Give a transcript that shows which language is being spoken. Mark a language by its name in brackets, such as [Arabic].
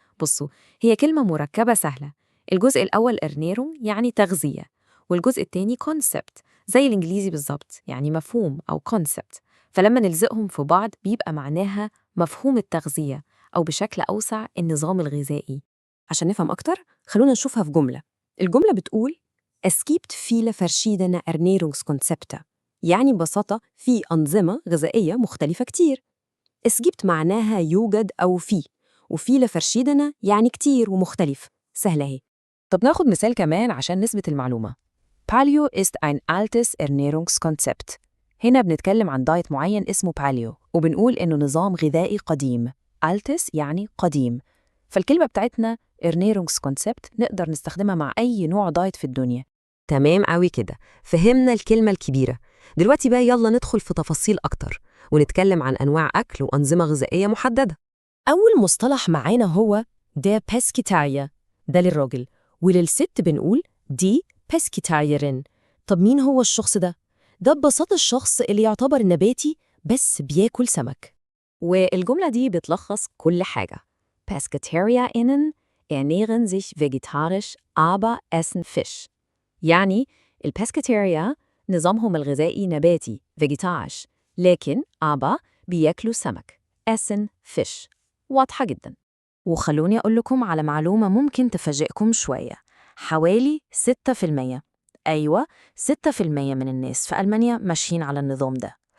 [Arabic] بصوا، هي كلمة مركبة سهلة. الجزء الأول Ernährung يعني تغذية، والجزء التاني concept زي الإنجليزي بالظبط، يعني مفهوم أو concept. فلما نلزقهم في بعض بيبقى معناها مفهوم التغذية، أو بشكل أوسع النظام الغذائي. عشان نفهم أكتر خلونا نشوفها في جملة. الجملة بتقول: [German] Es gibt viele verschiedene Ernährungskonzepte. [Arabic] يعني ببساطة في أنظمة غذائية مختلفة كتير. Es gibt معناها يوجد أو في، وفي verschiedene يعني كتير ومختلف. سهلة اهي. طب ناخد مثال كمان عشان نثبت المعلومة. [German] Paleo ist ein altes Ernährungskonzept. [Arabic] هنا بنتكلم عن دايت معين اسمه باليو، وبنقول إنه نظام غذائي قديم. altes يعني قديم. فالكلمة بتاعتنا Ernährungskonzept نقدر نستخدمها مع أي نوع دايت في الدنيا. تمام قوي كده، فهمنا الكلمة الكبيرة. دلوقتي بقى يلا ندخل في تفاصيل أكتر ونتكلم عن أنواع أكل وأنظمة غذائية محددة. أول مصطلح معانا هو der Pescetarier، ده للراجل، وللست بنقول دي Pescetarierin. طب مين هو الشخص ده؟ ده ببساطة الشخص اللي يعتبر نباتي بس بياكل سمك. والجملة دي بتلخص كل حاجة. [German] PescetarierInnen ernähren sich vegetarisch, aber essen Fisch. [Arabic] يعني الباسكتيريا نظامهم الغذائي نباتي vegetarisch، لكن بياكلوا سمك [German] essen Fisch. [Arabic] واضحة جدا. وخلوني أقول لكم على معلومة ممكن تفاجئكم شوية. حوالي 6%، أيوة 6% من الناس في ألمانيا ماشيين على النظام ده.